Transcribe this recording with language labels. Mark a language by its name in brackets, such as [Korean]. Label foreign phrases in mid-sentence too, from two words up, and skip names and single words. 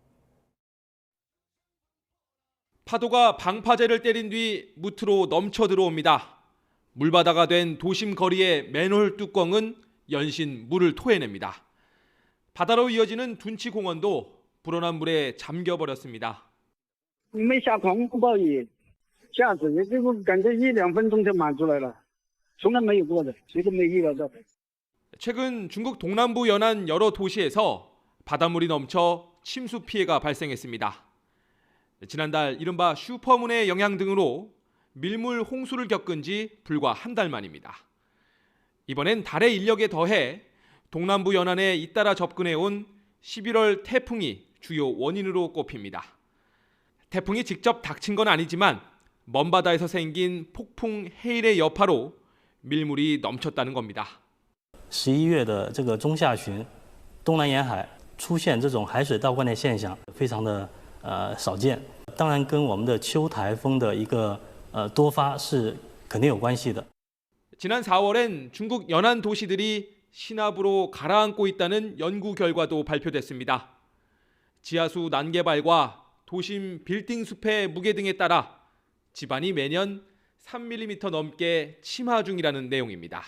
[Korean] 파도가 방파제를 때린 뒤 무트로 넘쳐 들어옵니다. 물바다가 된 도심 거리의 맨홀 뚜껑은 연신 물을 토해냅니다. 바다로 이어지는 둔치 공원도 불어난 물에 잠겨버렸습니다. [Chinese] 下狂风暴雨下子也就感觉1-2分钟就满出来了从来没有过的谁都没遇到的 [Korean] 최근 중국 동남부 연안 여러 도시에서 바닷물이 넘쳐 침수 피해가 발생했습니다. 지난달 이른바 슈퍼문의 영향 등으로 밀물 홍수를 겪은 지 불과 한 달 만입니다. 이번엔 달의 인력에 더해 동남부 연안에 잇따라 접근해온 11월 태풍이 주요 원인으로 꼽힙니다. 태풍이 직접 닥친 건 아니지만 먼 바다에서 생긴 폭풍 헤일의 여파로 밀물이 넘쳤다는 겁니다. [Chinese] 11 月的这个中下旬，东南沿海出现这种海水倒灌的现象，非常的少见。当然，跟我们的秋台风的一个多发是肯定有关系的。 [Korean] 지난 4월엔 중국 연안 도시들이 신압으로 가라앉고 있다는 연구 결과도 발표됐습니다. 지하수 난개발과 도심 빌딩 숲의 무게 등에 따라 지반이 매년 3mm 넘게 침하 중이라는 내용입니다.